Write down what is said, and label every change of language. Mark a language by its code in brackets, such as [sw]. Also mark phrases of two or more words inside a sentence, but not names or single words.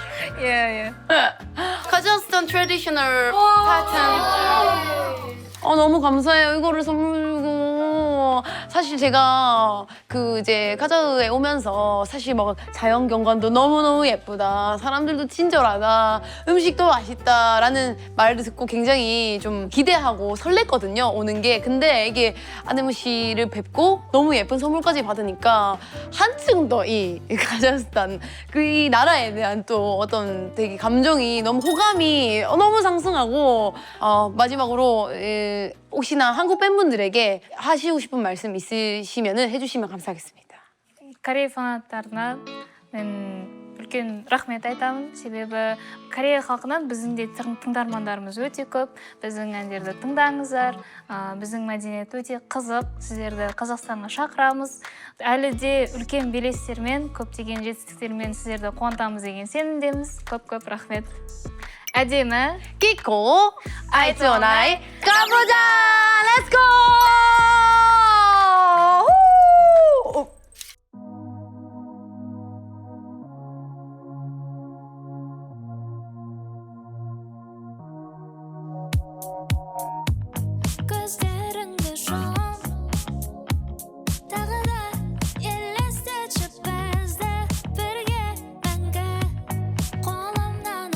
[kk] Иә. [en] Kazakhstan traditional pattern. [ko] 너무 감사해요. 이거를 선물 주고. 사실 제가 그 이제 카자흐에 오면서 사실 막 자연 경관도 너무너무 예쁘다, 사람들도 친절하다, 음식도 맛있다라는 말을 듣고 굉장히 좀 기대하고 설렜거든요, 오는 게. 근데 이게 아데무 씨를 뵙고 너무 예쁜 선물까지 받으니까 한층 더 이 카자흐스탄 그 이 나라에 대한 또 어떤 되게 감정이 너무 호감이 너무 상승하고 마지막으로 혹시나 한국 팬분들에게 하시고 싶은 말씀 있으시면 해주시면 감사하겠습니다. [kk] Корея фанаттарына мен үлкен рахмет айтамын. Себебі Корея халқынан біздің де тыңдармандарымыз өте көп. Біздің әндерді тыңдаңыздар. Біздің мәдениет өте қызық. Сіздерді Қазақстанға шақырамыз. Әлі де үлкен белестермен, көптеген жетістіктермен сіздерді қуантамыз деген сенімдеміз. Көп-көп рахмет. әдемі [ko] 끼고 아이즈원아이 가보자! [en] Let's go! [kk] көздеріңді жұмып тағы да елестетші бізді бірге мәңгі қолымнан